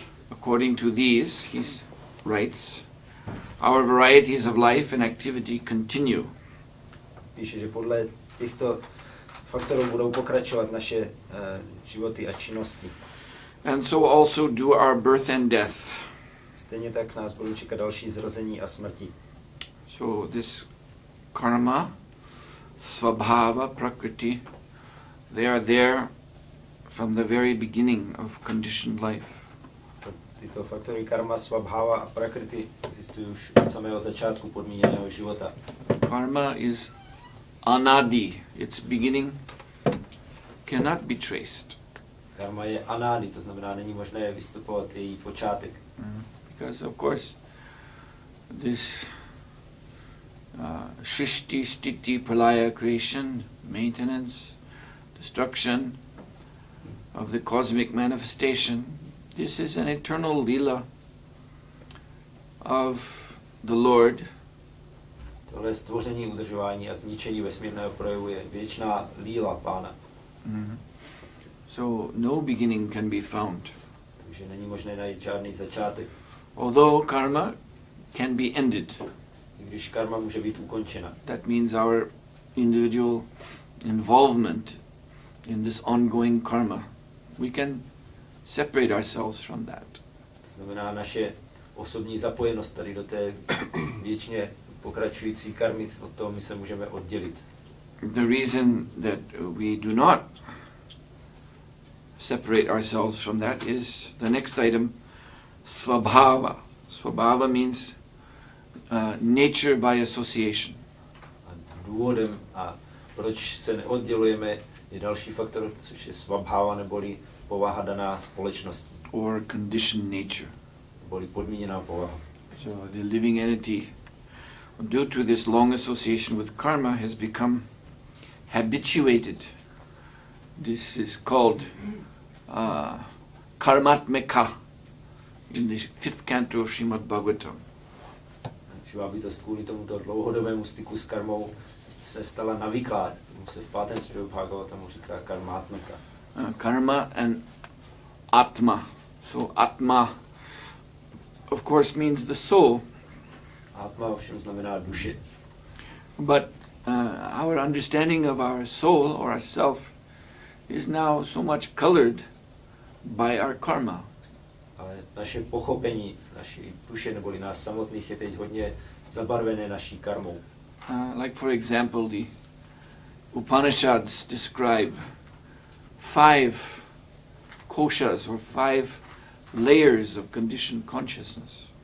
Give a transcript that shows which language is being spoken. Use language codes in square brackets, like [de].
[en] According to these, he writes, our varieties of life and activity continue. [cs] Píše, že podle těchto faktorů budou pokračovat naše životy a činnosti. [en] And so also do our birth and death. [cs] Stejně tak nás budou čekat další zrození a smrti. [en] So this karma, svabhava, prakriti, they are there from the very beginning of conditioned life. [cs] Tyto faktory karma, svabhava a prakriti existují už od samého začátku podmíněného života. [en] Karma is anadi. Its beginning cannot be traced. [cs] Karma je anádi, to znamená, není možné vystupovat její počátek. [en] Because of course this Shrishti, Stiti, Pralaya, creation, maintenance, destruction of the cosmic manifestation, this is an eternal lila of the Lord [cs] Tohle stvoření, udržování a zničení vesmírného projevu je věčná líla Pána. [en] So no beginning can be found. [cs] Takže není možné najít žádný začátek. [en] Although karma can be ended. [cs] I když karma může být ukončena. [en] That means our individual involvement in this ongoing karma. We can separate ourselves from that. [cs] To znamená naše osobní zapojenost tady do té věčně pokračující karmy, od toho my se můžeme oddělit. [en] The reason that we do not separate ourselves from that is the next item, svabhava. Svabhava means nature by association. [cs] A důvodem, a proč se neoddělujeme, je další faktor, což je svabhava, neboli povaha daná společností. [en] Or conditioned nature. [cs] Neboli podmíněná povaha. [en] So the living entity, due to this long association with karma, has become habituated. This is called karmatmika in the 5th canto of Srimad-Bhagavatam. [cs] Živá bytost kvůli tomuto dlouhodobému styku s karmou se stala navyklá. Tomu se v 5. zpěvu Bhagavatamu říká karmatmika. [en] Karma and atma. So atma, of course, means the soul. [cs] Atma ovšem znamená duše. [en] But our understanding of our soul or ourself is now so much colored by our karma. [cs] Ale naše pochopení naší duše neboli nás samotných je teď hodně zabarvené naší karmou. [en] Like for example, the Upanishads describe 5 koshas or 5 layers of conditioned consciousness.